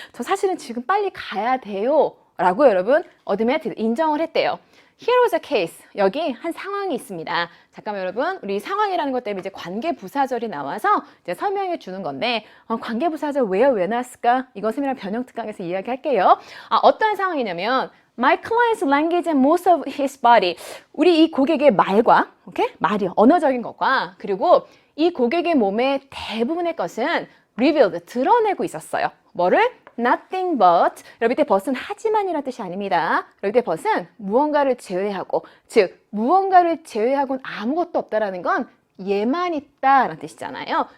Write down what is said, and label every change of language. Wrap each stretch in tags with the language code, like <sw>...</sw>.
<ko>저 사실은 지금 빨리 가야 돼요. 라고 여러분 admitted, 인정을 했대요.</ko> <en>Here was a case.</en> <ko>여기 한 상황이 있습니다. 잠깐만 여러분, 우리 상황이라는 것 때문에 이제 관계부사절이 나와서 이제 설명해 주는 건데 관계부사절 왜 나왔을까? 이거 세미나 변형 특강에서 이야기할게요. 어떤 상황이냐면</ko> <en>My client's language and most of his body.</en> <ko>우리 이 고객의 말과, 말이요, 언어적인 것과 그리고 이 고객의 몸의 대부분의 것은 revealed, 드러내고 있었어요. 뭐를?</ko> <en>Nothing but.</en> <ko>여러분 이때 but은 하지만이라는 뜻이 아닙니다. 여러분 이때 but은 무언가를 제외하고, 즉 무언가를 제외하고는 아무것도 없다라는 건 얘만 있다라는 뜻이잖아요.</ko>